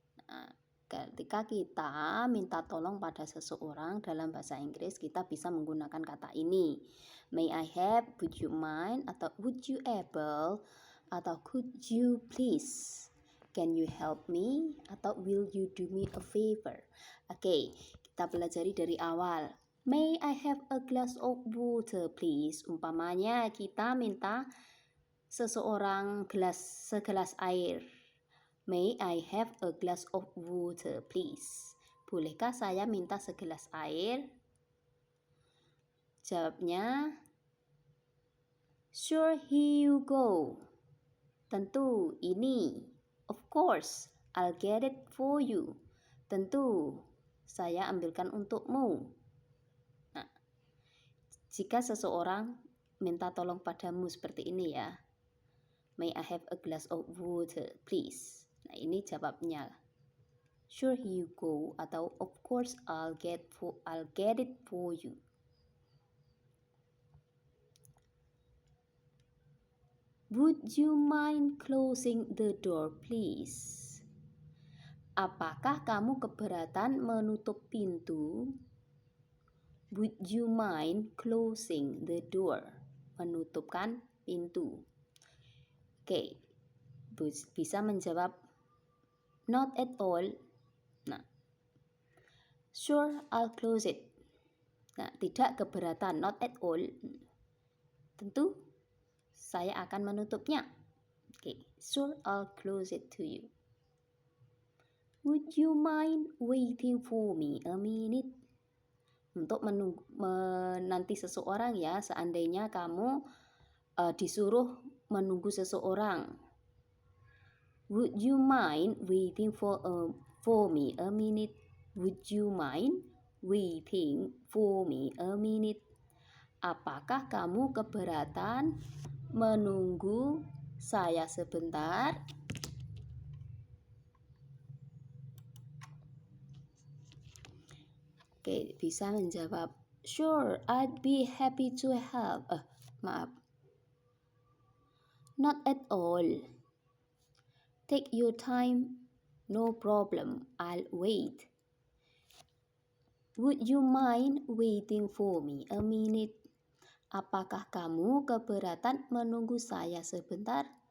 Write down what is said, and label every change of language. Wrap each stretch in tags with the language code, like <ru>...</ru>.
<id>Nah, ketika kita minta tolong pada seseorang dalam bahasa Inggris, kita bisa menggunakan kata ini.</id> <en>May I have, would you mind, atau would you able, atau could you please. Can you help me, atau will you do me a favor.</en> <id>Oke, kita pelajari dari awal.</id> <en>May I have a glass of water please.</en> <id>Umpamanya kita minta seseorang segelas air.</id> <en>May I have a glass of water please.</en> <id>Bolehkah saya minta segelas air? Jawabnya,</id> <en>sure, here you go.</en> <id>Tentu, ini.</id> <en>Of course, I'll get it for you.</en> <id>Tentu, saya ambilkan untukmu. Nah, jika seseorang minta tolong padamu seperti ini ya.</id> <en>May I have a glass of water, please?</en> <id>Nah, ini jawabnya.</id> <en>Sure, here you go, atau of course I'll get it for you. Would you mind closing the door, please?</en> <id>Apakah kamu keberatan menutup pintu?</id> <en>Would you mind closing the door?</en> <id>Menutupkan pintu. Oke, bisa menjawab</id> <en>not at all. Nah, sure, I'll close it. Nah,</en> <id>tidak keberatan,</id> <en>not at all.</en> <id>Tentu, saya akan menutupnya.</id> <en>Oke, sure, I'll close it to you. Would you mind waiting for me a minute?</en> <id>Untuk menanti seseorang ya, seandainya kamu disuruh menunggu seseorang.</id> <en>Would you mind waiting for me a minute? Would you mind waiting for me a minute?</en> <id>Apakah kamu keberatan menunggu saya sebentar? Oke, bisa menjawab,</id> <en>sure, I'd be happy to help. Not at all. Take your time, no problem, I'll wait. Would you mind waiting for me a minute?</en> <id>Apakah kamu keberatan menunggu saya sebentar?</id>